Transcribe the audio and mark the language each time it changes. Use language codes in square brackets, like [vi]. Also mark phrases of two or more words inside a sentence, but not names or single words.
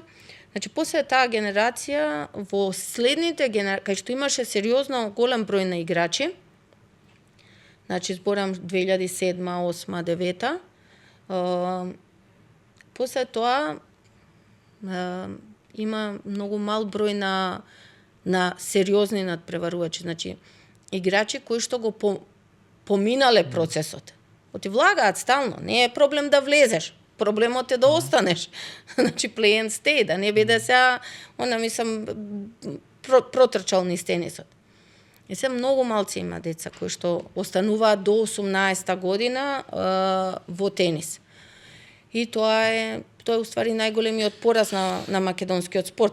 [mk] Значи, после таа генерација, во следните кај што имаше сериозно голем број на играчи, значи зборам 2007, 2008, 2009, после тоа има многу мал број на сериозни надпреварувачи, значи играчи кои што го поминале процесот. Оти влагаат стално, не е проблем да влезеш. Проблемот е да останеш. Значи, [en] play and stay, [mk] да не биде сега, мислам, протрчал низ тенисот. И се многу малци има деца кои што остануваат до 18 година во тенис. И тоа е уствари најголемиот пораз на македонскиот спорт.